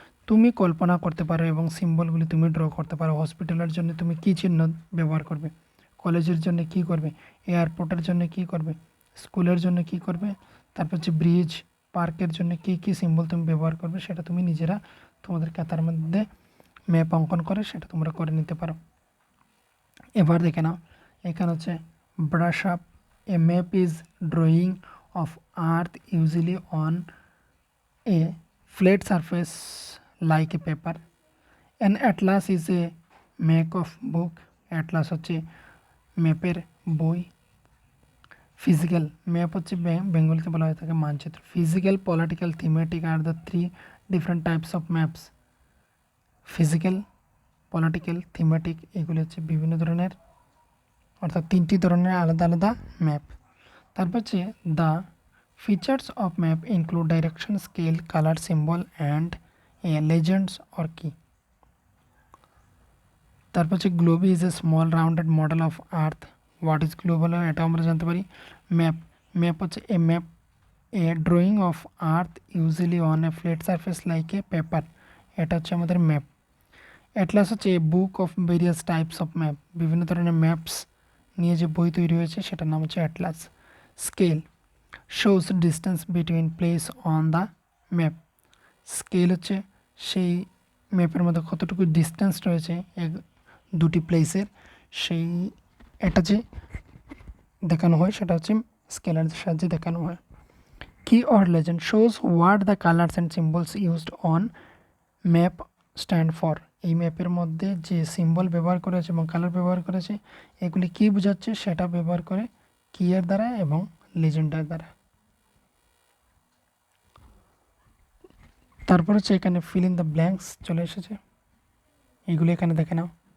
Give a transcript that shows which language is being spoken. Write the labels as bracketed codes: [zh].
[bn] তুমি কল্পনা করতে পারো এবং সিম্বলগুলি তুমি ড্র করতে পারো। হসপিটালের জন্য তুমি কী চিহ্ন ব্যবহার করবে, কলেজের জন্য কী করবে, এয়ারপোর্টের জন্য কী করবে, স্কুলের জন্য কী করবে, তারপর হচ্ছে ব্রিজ, পার্কের জন্য কী কী সিম্বল তুমি ব্যবহার করবে সেটা তুমি নিজেরা তোমাদের খাতার মধ্যে ম্যাপ অঙ্কন করে সেটা তোমরা করে নিতে পারো। এবার দেখে নাও, এখানে হচ্ছে brush up. [en] A map is drawing of earth usually on a flat surface like a paper. An atlas is a make of book. [bn] atlas হচ্ছে ম্যাপের বই। ফিজিক্যাল ম্যাপ হচ্ছে বেঙ্গলিতে বলা হয়ে থাকে মানচিত্র। [en] Physical, political, thematic আর the three different types of maps. [bn] Physical, political, thematic এগুলি হচ্ছে বিভিন্ন ধরনের, অর্থাৎ তিনটি ধরনের আলাদা আলাদা ম্যাপ। তারপর হচ্ছে [en] The features of map include direction, scale, color, symbol and a legends or key. [bn] তারপর হচ্ছে [en] Globe is a small rounded model of earth. What is globe [bn] হলো এটা আমরা জানতে পারি। [en] map, map হচ্ছে a map, a drawing of earth usually on a flat surface like a paper, [bn] এটা হচ্ছে আমাদের ম্যাপ। অ্যাটলাস হচ্ছে [en] a book of various types of map, [bn] বিভিন্ন ধরনের ম্যাপস নিয়ে যে বই তৈরি হয়েছে সেটার নাম হচ্ছে Atlas. [en] Scale shows distance between place on the map. [bn] Scale হচ্ছে সেই ম্যাপের মধ্যে কতটুকু ডিস্টেন্স রয়েছে এক দুটি প্লেসের, সেই এটা যে দেখানো হয় সেটা হচ্ছে স্কেলের সাহায্যে দেখানো হয়। [en] Key or legend shows what the colors and symbols used on map stand for. [bn] এই ম্যাপের মধ্যে যে সিম্বল ব্যবহার করেছে এবং কালার ব্যবহার করেছে এগুলি কী বোঝাচ্ছে সেটা ব্যবহার করে কি এর দ্বারা এবং লেজেন্ডের দ্বারা। তারপর হচ্ছে এখানে ফিল ইন দ্য ব্ল্যাঙ্কস চলে এসেছে, এইগুলি এখানে দেখে নাও।